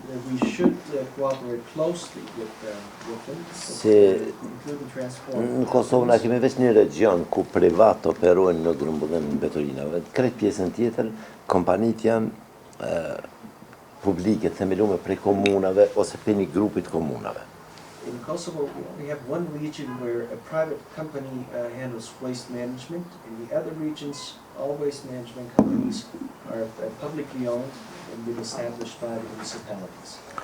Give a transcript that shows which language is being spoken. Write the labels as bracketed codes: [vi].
[en] We should cooperate closely with them, including transport. [sq] Në Kosovë na kemi veç një region ku privat operojnë në grumbullim në mbeturinave. Krejt pjesën tjetër, kompanit janë publike, themelume prej komunave ose prej një grupit komunave. [en] In Kosovo, we have one region where a private company handles waste management. In the other regions, all waste management companies are publicly owned and been established by the municipalities.